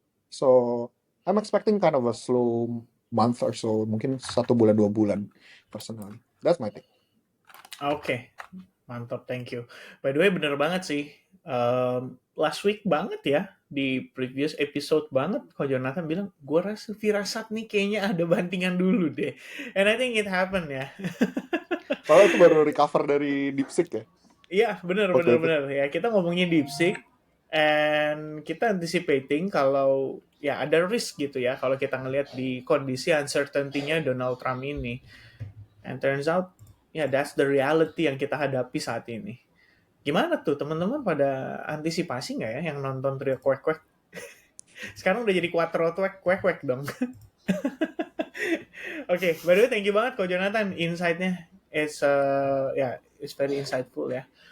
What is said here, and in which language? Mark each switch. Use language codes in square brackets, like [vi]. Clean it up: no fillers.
[en] So I'm expecting kind of a slow month or so, [id] mungkin 1 bulan 2 bulan [en] personally. That's my take. [id] Oke, mantap, [en] thank you. By the way, [id] bener banget sih. [en] Last week [id] banget ya, di [en] previous episode [id] banget, Ko Jonathan bilang, gue rasa firasat nih kayaknya ada bantingan dulu deh. [en] And I think it happened [id] ya. Padahal itu baru recover dari DeepSeek ya Iya, bener, waktu itu. bener. Ya, kita ngomongin DeepSeek, and kita anticipating kalau ya ada risk gitu ya, kalau kita ngelihat di kondisi uncertainty-nya Donald Trump ini. [en] And turns out, ya that's the reality [id] yang kita hadapi saat ini. Gimana tuh teman-teman pada antisipasi nggak ya yang nonton Trio Kwek Kwek? Sekarang udah jadi Quattro Kwek Kwek dong. Oke, by the way thank you banget Ko Jonathan, insight-nya [en] it's very insightful [id] ya.